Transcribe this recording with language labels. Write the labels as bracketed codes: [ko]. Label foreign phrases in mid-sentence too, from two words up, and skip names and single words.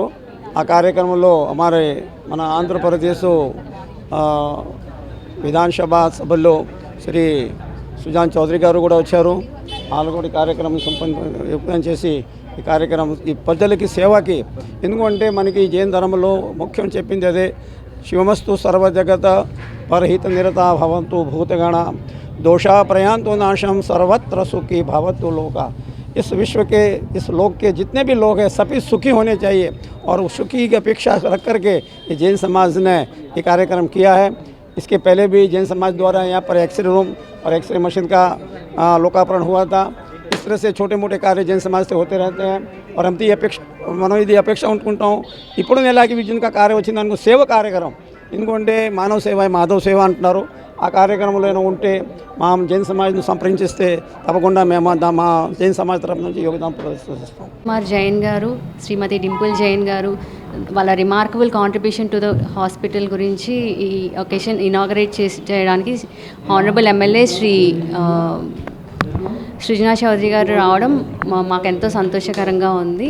[te] ఆ కార్యక్రమంలో మన ఆంధ్రప్రదేశ్ విధానసభ సభ్యులు శ్రీ సుజాన్ చౌదరి గారు కూడా వచ్చారు. వాళ్ళు కూడా కార్యక్రమం సంపన్నం చేసి ఈ కార్యక్రమం ఈ ప్రజలకి సేవకి, ఎందుకంటే మనకి జైన ధర్మంలో ముఖ్యం చెప్పింది అదే, [sa] శివమస్తు సర్వజగత పరహిత నిరత భవంతు భూతగణ दोषा प्रयांतो नाशम सर्वत्र सुखी भवतु लोका। [hi] इस विश्व के, इस लोक के जितने भी लोग हैं सभी सुखी होने चाहिए और सुखी की अपेक्षा रख करके ये जैन समाज ने ये कार्यक्रम किया है। इसके पहले भी जैन समाज द्वारा यहाँ पर एक्सरे रूम और एक्सरे मशीन का लोकार्पण हुआ था। इस तरह से छोटे मोटे कार्य जैन समाज से होते रहते हैं और हम [te] మనం ఇది అపేక్ష అనుకుంటాం. ఇప్పుడు నెలకి విజయంగా కార్యం వచ్చింది అనుకో, సేవ కార్యక్రమం ఎందుకంటే మానవ సేవ మాధవ సేవ అంటున్నారు. ఆ కార్యక్రమంలో ఉంటే మా జైన్ సమాజ్ను సంప్రదించిస్తే తప్పకుండా మేము మా జైన్ సమాజ్ తరఫు నుంచి యోగదానం ప్రదర్శిస్తాం. కుమార్ జైన్ గారు, శ్రీమతి డింపుల్ జైన్ గారు వాళ్ళ [en] remarkable contribution to the hospital [te] గురించి ఈ [en] occasion inaugurate [te] చేయడానికి [en] honourable MLA [te] శ్రీ సృజనా చౌదరి గారు రావడం మాకెంతో సంతోషకరంగా ఉంది.